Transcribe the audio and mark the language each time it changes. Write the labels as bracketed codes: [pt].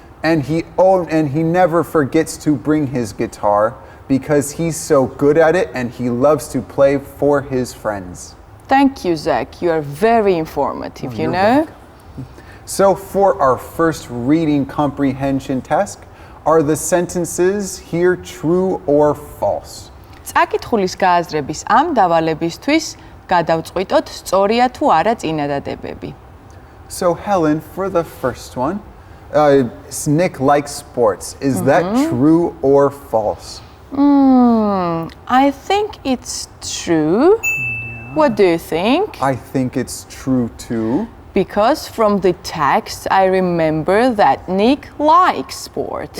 [en] And he never forgets to bring his guitar because he's so good at it and he loves to play for his friends. Thank you, Zach. You are very informative, you know? So for our first reading comprehension test, are the sentences here true or false? [ka] წაკითხulis გააზრების ამ დავალებისთვის გადავწყვიტოთ სწორია თუ არა წინადადებები. [en] So Helen, for the first one, Nick likes sports. Is that true or false? I think it's true. What do you think? I think it's true too. Because from the text, I remember that Nick likes sport.